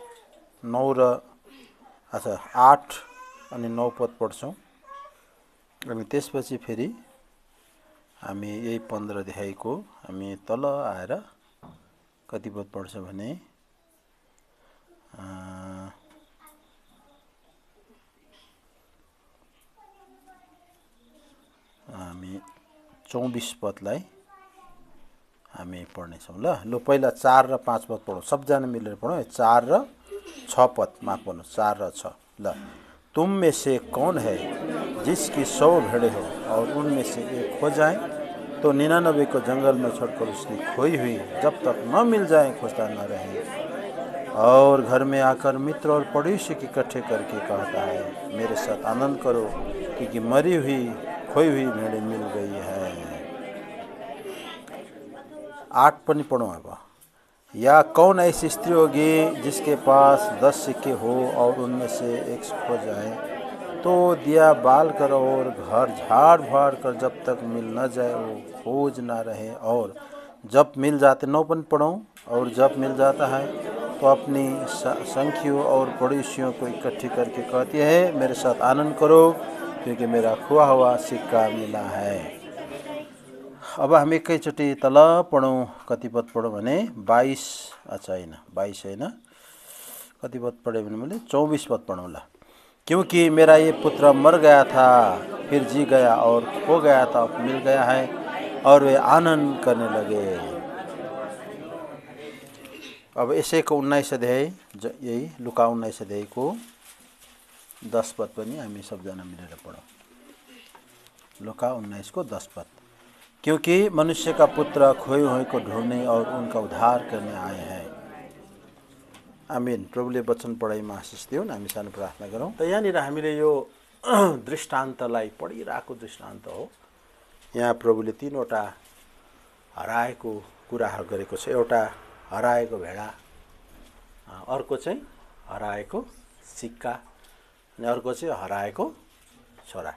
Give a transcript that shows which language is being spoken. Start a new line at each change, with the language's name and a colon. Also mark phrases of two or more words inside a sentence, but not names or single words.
Nepali: 8 अनि 9 पद पढ्छौं अनि त्यसपछि फेरि हामी यही 15 अध्यायको हामी तल आएर कति पद पढ्छौं भने हामी 24 पदलाई हामी पढ्नेछौं। ल पहिला 4 र 5 पद पढौं, सबजना मिलेर पढौं। 4 र 6 पद माफ गर्नु, 4 र 6।
Hindi: ल तुम में से कौन है जिसकी 100 भेड़ें हो और उनमें से एक खो जाए तो 99 को जंगल में छोड़कर उसकी खोई हुई जब तक न मिल जाए खोजता न रहे। और घर में आकर मित्र और पड़ोसी इकट्ठे करके कहता है मेरे साथ आनंद करो क्योंकि मरी हुई खोई हुई भेड़ें मिल गई है।
Nepali: 8 पनि पढौं अब।
Hindi: या कौन ऐसी स्त्री होगी जिसके पास 10 सिक्के हो और उनमें से एक खो जाए तो दिया बाल कर और घर झाड़-फाड़ कर जब तक मिल न जाए वो खोज ना रहे। और जब मिल जाते 9
Nepali: पनि पढौं।
Hindi: और जब मिल जाता है तो अपनी संगियों और पड़ोसियों को इकट्ठी करके कहती है मेरे साथ आनंद करो क्योंकि मेरा खोया हुआ सिक्का मिला है।
Nepali: अब हामी एकैचोटी तल पढौं। कति पद पढौं भने 22 हैन, कति पद पढे भने मैले 24 पद पढौं।
Hindi: ल क्योंकि मेरा ये पुत्र मर गया था फिर जी गया और खो गया था मिल गया है और वे आनंद करने लगे।
Nepali: अब यसैको 19 अध्याय यही लुका 19 अध्यायको 10 पद पनि हामी सबजना मिलेर पढौं। लुका 19 को 10 पद।
Hindi: क्योंकि मनुष्य का पुत्र खोए हुए को ढूंढने और उनका उद्धार करने आए हैं। आमीन।
Nepali: प्रभुले वचन पढाइमा आशिष दिउन्। हामी सानो प्रार्थना गरौँ। त यहाँनिर हामीले यो दृष्टान्तलाई पढिरहेको दृष्टान्त हो। यहाँ प्रभुले 3 वटा हराएको कुराहरू गरेको छ। एउटा हराएको भेडा, अर्को चाहिँ हराएको सिक्का अनि अर्को चाहिँ हराएको छोरा।